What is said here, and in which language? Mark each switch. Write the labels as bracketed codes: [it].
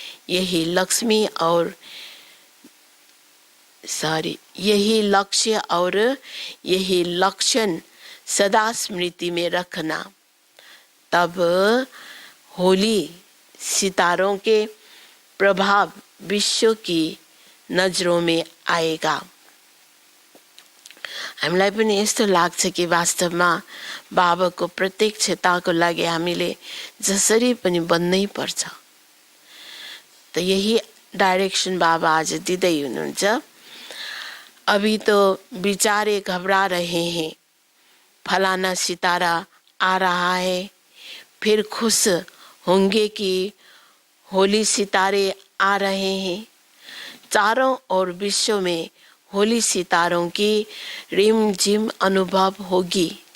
[hi] यही लक्ष्मी और यही लक्ष्य और यही लक्षण सदा स्मृति में रखना। तब होली सितारों के प्रभाव विश्व की नजरों में आएगा। [ne] हामीलाई पनि यस्तो लाग्छ कि वास्तवमा बाबाको प्रत्यक्षताको लागि हामीले जसरी पनि बन्नै पर्छ। [hi] तो यही [ne] डायरेक्शन बाबा आज दिँदै हुनुहुन्छ। [hi] अभी तो बेचारे घबरा रहे हैं, फलाना सितारा आ रहा है, फिर खुश होंगे कि होली सितारे आ रहे हैं। चारों ओर विश्व में होली सितारों की रिम झिम अनुभव होगी।